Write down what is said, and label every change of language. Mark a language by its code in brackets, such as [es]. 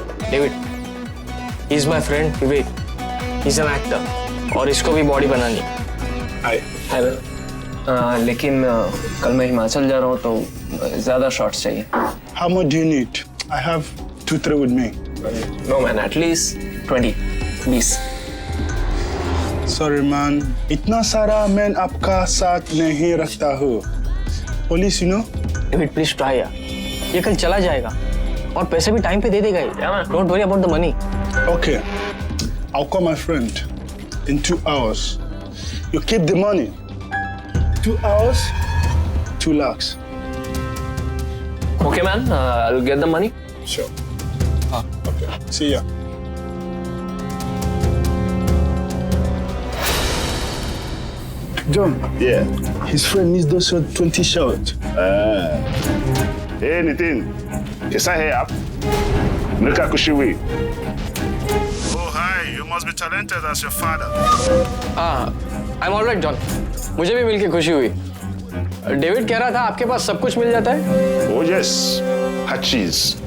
[en] David, he is my friend Vivek, he is an actor [hi] और इसको भी body बनानी। [en] Hi. Hi. [hi] लेकिन कल मैं हिमाचल जा रहा हूँ तो ज्यादा शॉट्स चाहिए। [en] How much do you need? I have 2-3 with me. No man, at least 20। Sorry man, [hi] इतना सारा मैं आपका साथ नहीं रखता हूँ। [en] Police you know. [hi] David [en] please try [hi] यार, ये कल चला जाएगा और पैसे भी टाइम पे दे देगा। [en] Don't worry about the money. Okay, I'll call my friend in 2 hours. You keep the money. 2 hours, 2 lakhs. Okay man, I'll get the money. Sure. Okay. See ya. John. Yeah. His friend needs those 20 shots. Hey [hi] Nitin, कैसा है आप? मिलकर खुशी हुई। [en] Oh hi, you must be talented as your father. I'm all right, [hi] John. मुझे भी मिलके खुशी हुई। डेविड कह रहा था आपके पास सब कुछ मिल जाता है। [en] Oh yes, hot cheese.